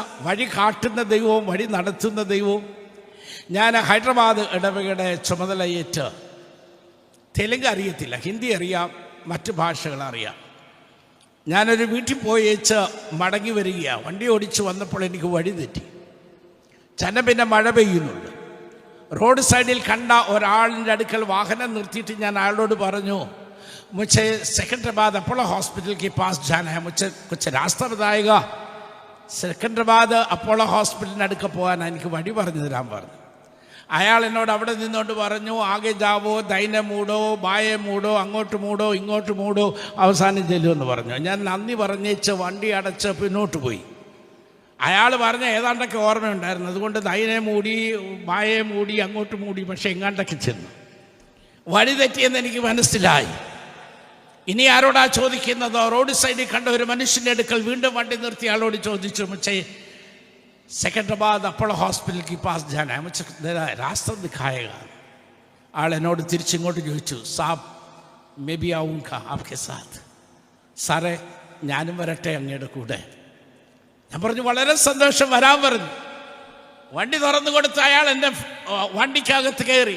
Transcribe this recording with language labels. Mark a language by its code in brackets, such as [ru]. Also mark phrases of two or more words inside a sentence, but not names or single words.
[ml] വഴി കാട്ടുന്ന ദൈവവും വഴി നടത്തുന്ന ദൈവവും. ഞാൻ ഹൈദരാബാദ് ഇടവകയുടെ ചുമതലയേറ്റ്, തെലുങ്ക് അറിയത്തില്ല, ഹിന്ദി അറിയാം, മറ്റ് ഭാഷകൾ അറിയാം. ഞാനൊരു വീട്ടിൽ പോയേച്ച് മടങ്ങി വരികയാണ്. വണ്ടി ഓടിച്ച് വന്നപ്പോൾ എനിക്ക് വഴി തെറ്റി. പിന്നെ മഴ പെയ്യുന്നുണ്ട്. റോഡ് സൈഡിൽ കണ്ട ഒരാളിൻ്റെ അടുക്കൽ വാഹനം നിർത്തിയിട്ട് ഞാൻ അയാളോട് പറഞ്ഞു, [hi] मुझे सिकंदराबाद अपोलो हॉस्पिटल के पास जाना है, मुझे कुछ रास्ता बताएगा? [ml] സിക്കന്ദരാബാദ് അപ്പോളോ ഹോസ്പിറ്റലിന് അടുക്ക പോകാൻ എനിക്ക് വഴി പറഞ്ഞു തരാൻ പറഞ്ഞു. അയാൾ എന്നോട് അവിടെ നിന്നുകൊണ്ട് പറഞ്ഞു, [hi] आगे जाओ, दाएँ मुड़ो, बाएँ मुड़ो, [ml] അങ്ങോട്ട് മൂടോ, ഇങ്ങോട്ട് മൂടോ, അവസാനം ചെല്ലുമെന്ന് പറഞ്ഞു. ഞാൻ നന്ദി പറഞ്ഞേച്ച് വണ്ടി അടച്ച് പിന്നോട്ട് പോയി. അയാൾ പറഞ്ഞ ഏതാണ്ടൊക്കെ ഓർമ്മയുണ്ടായിരുന്നു. അതുകൊണ്ട് [hi] दाएँ मुड़ी, बाएँ मुड़ी, [ml] അങ്ങോട്ട് മൂടി, പക്ഷെ എങ്ങാണ്ടൊക്കെ ചെന്നു. വഴി തെറ്റിയെന്ന് എനിക്ക് മനസ്സിലായി. ഇനി ആരോടാ ചോദിക്കുന്നത്? റോഡ് സൈഡിൽ കണ്ട ഒരു മനുഷ്യൻ്റെ അടുക്കൽ വീണ്ടും വണ്ടി നിർത്തി ആളോട് ചോദിച്ചു, [hi] मुझे सिकंदराबाद अपोलो हॉस्पिटल की पास जाना है, मुझे रास्ता दिखाएगा. [ml] ആൾ എന്നോട് തിരിച്ചിങ്ങോട്ട് ചോദിച്ചു, [hi] साब मैं भी आऊँ क्या आपके साथ. [ml] സാറേ ഞാനും വരട്ടെ അങ്ങയുടെ കൂടെ? ഞാൻ പറഞ്ഞു വളരെ സന്തോഷം, വരാൻ പറഞ്ഞു. വണ്ടി തുറന്നു കൊടുത്ത് അയാൾ എൻ്റെ വണ്ടിക്കകത്ത് കയറി.